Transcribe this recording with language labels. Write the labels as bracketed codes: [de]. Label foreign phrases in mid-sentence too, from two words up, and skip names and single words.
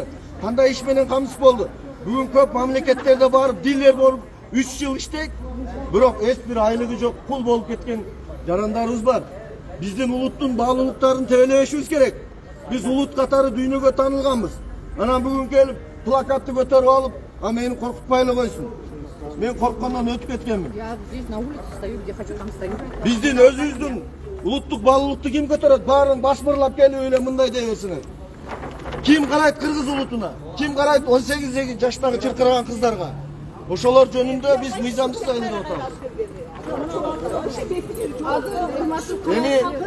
[ky] Кандай иш менен камсыз болду? Бүгүн көп мамлекеттерде барып, дилер болуп 3 жыл иштейт, бирок эч бир айлыгы жок, кул болуп кеткен жарандарыбыз бар. Биздин улуттун баалуулуктарын тебелебешибиз керек. Биз улут катары дүйнөгө таанылганбыз. Анан бүгүн келип плакатты көтөрүп алып, а мени коркутпай эле койсун. Мен корккондон өтүп кеткенмин. [ru] Я здесь на улице стою, где хочу, там стою. [ky] Биздин өзүбүздүн улуттук баалуулукту ким көтөрөт? Баарын баш бырлап келип эле мындай дей берсиңер. Ким карайт кыргыз улутуна? Ким карайт 18 жаштагы чыркыраган кыздарга? Ошолор жөнүндө биз мыйзам жасайлы деп атабыз. Эми